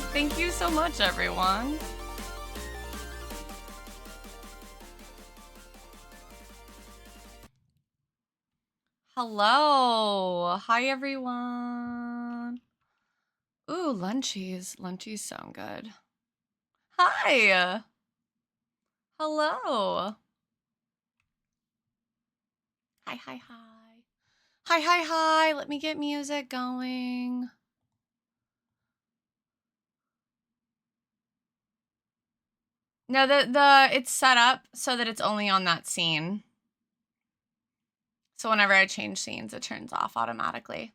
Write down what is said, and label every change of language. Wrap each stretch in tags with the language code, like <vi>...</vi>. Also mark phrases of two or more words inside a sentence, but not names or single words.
<en>Thank you so much, everyone. Hello. Hi, everyone. Ooh, lunchies. Lunchies sound good. Hi. Hello. Hi, hi, hi. Hi, hi, hi. Let me get music going. No, it's set up so that it's only on that scene. So whenever I change scenes, it turns off automatically.</en>